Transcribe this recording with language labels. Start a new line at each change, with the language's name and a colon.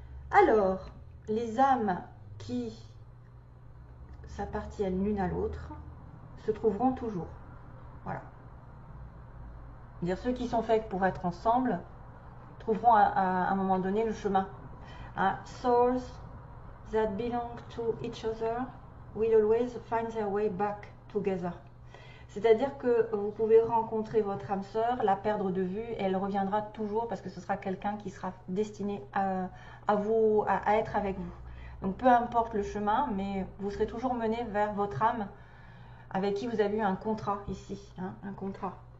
French: Alors, les âmes qui s'appartiennent l'une à l'autre se trouveront toujours. Voilà. Dire ceux qui sont faits pour être ensemble trouveront à un moment donné le chemin.
English: Souls that belong to each other will always find their way back together.
French: C'est-à-dire que vous pouvez rencontrer votre âme sœur, la perdre de vue, et elle reviendra toujours parce que ce sera quelqu'un qui sera destiné à être avec vous. Donc peu importe le chemin, mais vous serez toujours mené vers votre âme avec qui vous avez eu un contrat ici, hein, un contrat.